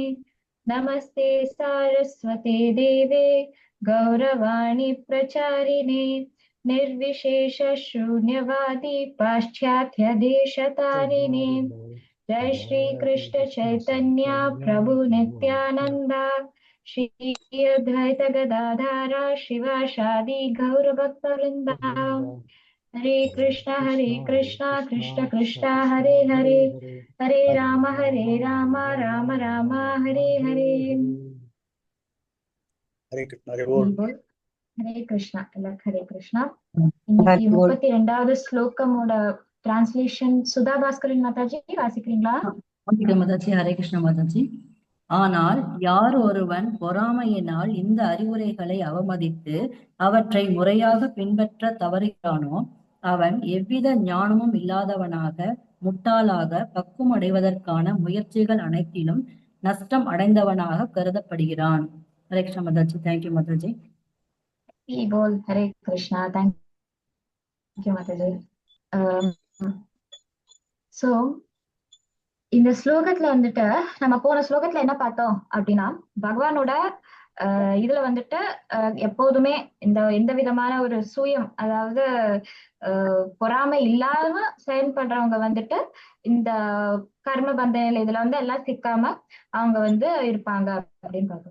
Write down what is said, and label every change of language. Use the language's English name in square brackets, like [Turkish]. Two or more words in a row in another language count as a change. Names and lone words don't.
[Sanskrit] नमस्ते सारस्वते देवे गौरवाणी प्रचारिणे निर्विशेष शून्यवादी पाश्चात्य देशतारिणे। जय श्री कृष्ण चैतन्य प्रभु नित्यानंदा श्री अद्वैत गदाधारा शिवासादि गौर भक्तवृंदा। हरे कृष्णा कृष्ण कृष्ण हरे हरे हरे राम राम राम हरे हरे। [Hindi] हरे कृष्ण। हरे बोल हरे कृष्णा हरे कृष्णा। [Tamil] இன்னைக்கு 32வது ஸ்லோகமோட டிரான்ஸ்லேஷன் சுதா பாஸ்கரன் மாதாஜி வாசிக்கிறீங்களா? மாதாஜி. ஹரே கிருஷ்ண மாதாஜி. ஆனால் யார் ஒருவன் பொறாமையினால் இந்த அறிவுரைகளை அவமதித்து அவற்றை முறையாக பின்பற்ற தவறுகிறானோ அவன் எவ்வித ஞானமும் இல்லாதவனாக முட்டாளாக பக்குவம் அடைவதற்கான முயற்சிகள் அனைத்திலும் நஷ்டம் அடைந்தவனாக கருதப்படுகிறான். ஹரே கிருஷ்ண மாதாஜி. தேங்க்யூ மாதாஜி. [Hindi] बोल हरे कृष्णा। [English] thank you [Hindi] माताजी। [Tamil] சோ இந்த ஸ்லோகத்துல வந்துட்டு நம்ம போன ஸ்லோகத்துல என்ன பார்த்தோம் அப்படின்னா பகவானோட இதுல வந்துட்டு எப்போதுமே எந்த விதமான ஒரு சுயம் அதாவது பொறாமை இல்லாம செயல்படுறவங்க வந்துட்டு இந்த கர்ம பந்தனையில இதுல வந்து எல்லாம் சிக்காம அவங்க வந்து இருப்பாங்க அப்படின்னு பார்த்தோம்.